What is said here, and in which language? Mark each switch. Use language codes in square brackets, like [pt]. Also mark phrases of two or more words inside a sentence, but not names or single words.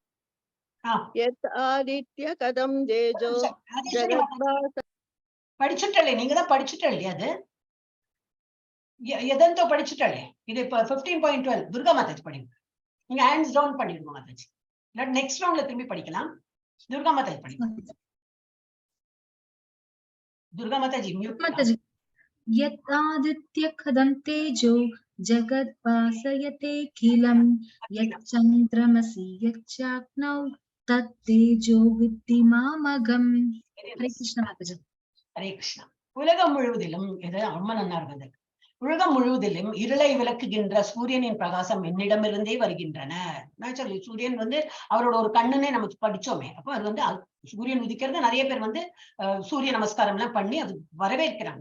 [ta] படிச்சுட்டே, நீங்க தான் படிச்சுட்டே இல்லையா? அது எதோ படிச்சுட்டே. இது இப்ப 15.12 துர்கா மாதாஜி படிங்க. நீங்க [en] hands down [ta] பண்ணிடுங்க மாதாஜி, [en] next round [ta] திரும்பி படிக்கலாம். துர்கா மாதாஜி படிங்க. [en] दुर्गा माताजी म्यूट [sa] माताजी यदादित्य कदं तेजो जगद्भासयते किलं यच्चन्द्रमसि यच्चाग्नौ तत्तेजो विद्धि मामगम्. हरे कृष्ण माताजी. हरे कृष्ण. [ta] உலகம் முழுவதிலும் இது ரொம்ப நல்லா இருந்தது. உலகம் முழுவதிலும் இருளை விளக்குகின்ற சூரியனின் பிரகாசம் என்னிடமிருந்தே வருகின்றன. நேச்சுரலி சூரியன் வந்து அவரோட ஒரு கண்ணுன்னே நமக்கு படிச்சோமே. அப்போ அது வந்து சூரியன் உதிக்கிறது நிறைய பேர் வந்து சூரிய நமஸ்காரம் எல்லாம் பண்ணி அது வரவேற்கிறாங்க.